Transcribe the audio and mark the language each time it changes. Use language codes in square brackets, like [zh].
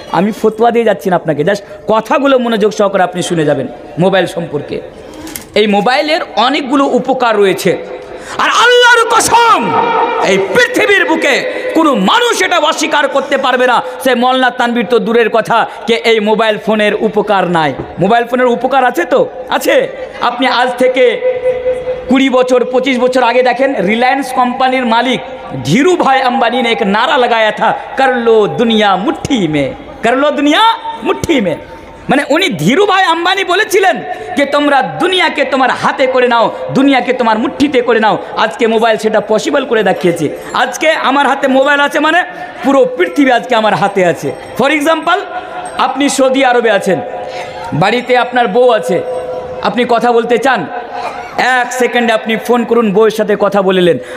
[bn] আমি ফতোয়া দিয়ে যাচ্ছি না আপনাকে, জাস্ট কথাগুলো মনোযোগ সহকারে আপনি শুনে যাবেন মোবাইল সম্পর্কে। এই মোবাইলের অনেকগুলো উপকার রয়েছে আর আল্লাহর কসম এই পৃথিবীর বুকে কোনো মানুষ এটা অস্বীকার করতে পারবে না, সে মৌলানা তানভীর তো দূরের কথা, কে এই মোবাইল ফোনের উপকার নাই। মোবাইল ফোনের উপকার আছে তো আছে। আপনি আজ থেকে 20 বছর 25 বছর [hi] आगे देखें, रिलायंस कंपनी मालिक धीरू भाई अंबानी ने एक नारा लगाया था, कर लो दुनिया मुट्ठी में, कर लो दुनिया मुट्ठी में। [bn] মানে উনি ধীরু ভাই আম্বানি বলেছিলেন যে তোমরা দুনিয়াকে তোমার হাতে করে নাও, দুনিয়াকে তোমার মুট্ঠিতে করে নাও। আজকে মোবাইল সেটা পসিবল করে দেখিয়েছে। আজকে আমার হাতে মোবাইল আছে মানে পুরো পৃথিবী আজকে আমার হাতে আছে। ফর এক্সাম্পল, আপনি সৌদি আরবে আছেন, বাড়িতে আপনার বউ আছে, আপনি কথা বলতে চান, 1 সেকেন্ডে আপনি ফোন করুন, বউয়ের সাথে কথা বললেন।